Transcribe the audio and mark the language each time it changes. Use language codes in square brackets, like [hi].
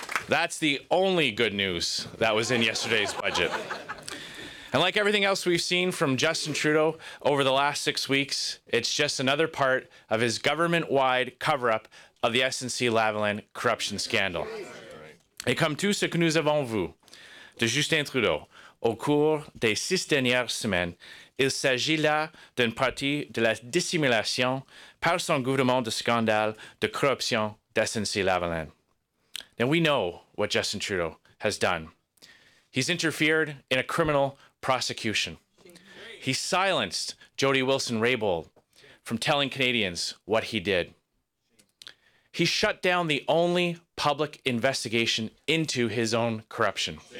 [en] That's the only good news that was in yesterday's budget. And like everything else we've seen from Justin Trudeau over the last 6 weeks, it's just another part of his government-wide cover-up of the SNC-Lavalin corruption scandal. [fr] Et comme tout ce que nous avons vu de Justin Trudeau au cours des 6 dernières semaines, il s'agit là d'une partie de la dissimulation par son gouvernement de scandale de corruption d'SNC-Lavalin. [en] Now we know what Justin Trudeau has done. He's interfered in a criminal prosecution. He silenced Jody Wilson-Raybould from telling Canadians what he did. He shut down the only public investigation into his own corruption.